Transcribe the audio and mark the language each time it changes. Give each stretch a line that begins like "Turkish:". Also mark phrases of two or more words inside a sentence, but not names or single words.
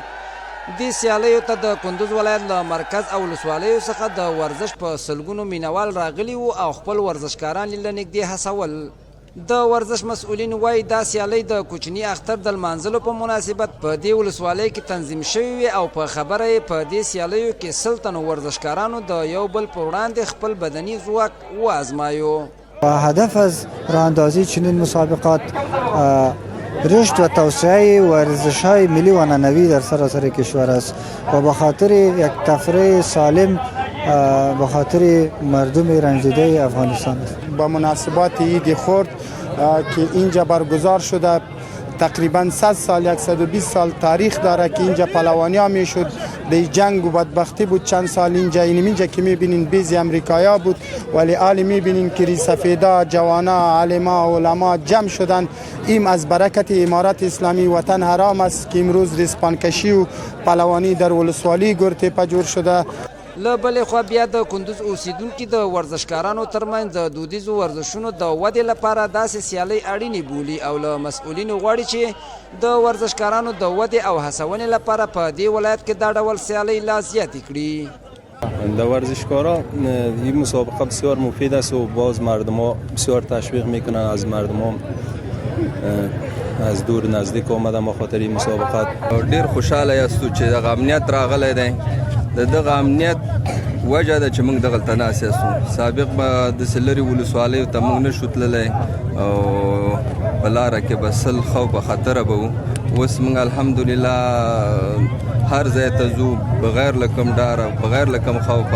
Pashto: دې سیالیو ته د کندوز ولایت له مرکز او ولسوالیو څخه د ورزش په سلګونو مینوال راغلي وو او خپل ورزشکاران له نږدې هڅول. د ورزش مسؤلین وایي دا سیالۍ د کوچني اختر د لمانځلو په مناسبت په دې ولسوالۍ کې تنظیم شوې وي او په خبره یې په دې سیالیو کې 100 تنو ورزشکارانو د یو بل پر وړاندې خپل بدني ځواک وازمایو.
Persian: هدف از راه اندازی چنین مسابقات رشد و توسعه ورزش‌های ملی و عنعنوی در سراسر کشور است و به خاطر یک تفریح سالم به خاطر مردم رنجیده افغانستان است. با مناسبات عید خرد که اینجا برگزار شده تقریبا 100 سال 120 سال تاریخ داره که اینجا پهلوانی میشد. در جنگ و بدبختی بود چند سال اینجا که میبینین بیز امریکایا بود ولی حال میبینین که سفیدا جوانا علما علما جمع شدن. این از برکت امارت اسلامی وطن حرام است که امروز ریسپانکشی و پهلوانی در ولسوالی ګورتپه جوړ شده.
Pashto: له بلې خوا بیا د کندوز اوسیدونکي د ورزشکارانو ترمنځ د دودیزو ورزشونو د ودې لپاره داسې سیالۍ اړینې بولي او له مسؤلینو غواړي چې د ورزشکارانو د ودې او هڅونې لپاره په دې ولایت کې دا ډول سیالۍ لا زیاتې کړي.
Persian: در ورزشکارا این مسابقه بسیار مفید است و باز مردم ها بسیار تشویق میکنن. از مردم ها از دور نزدیک آمدن به خاطر این مسابقات.
Pashto: ډیر خوشاله یاستو چې دغه امنیت راغلی دی. دغه امنیت وجه ده چې موږ دغلته ناست یاستو. سابق به داسې لرې ولسوالیو ته موږ نشو تللی او په لاره کې به سل خوف خطره به وو. اوس موږ الحمدلله هر ځای ته ځو بغیر له کوم ډاره بغیر له کوم خوفه.